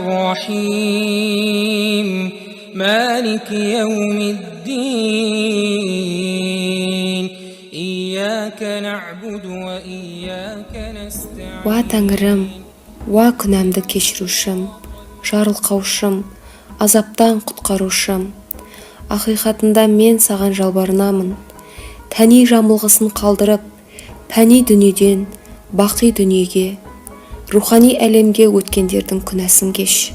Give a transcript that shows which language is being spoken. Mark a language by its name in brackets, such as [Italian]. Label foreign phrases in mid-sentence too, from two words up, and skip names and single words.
[Arabic] الرحيم مالك يوم الدين إياك نعبد وإياك نستعين. [Kazakh] Уа Тәңірім, уа күнәмді кешірушім, жарылқаушым, азаптан құтқарушым. Ақиқатында мен саған жалбарынамын. Тәни жамылғысын қалдырып, пәни дүниеден бақи дүниеге, рухани әлемге өткендердің күнәсін кеш.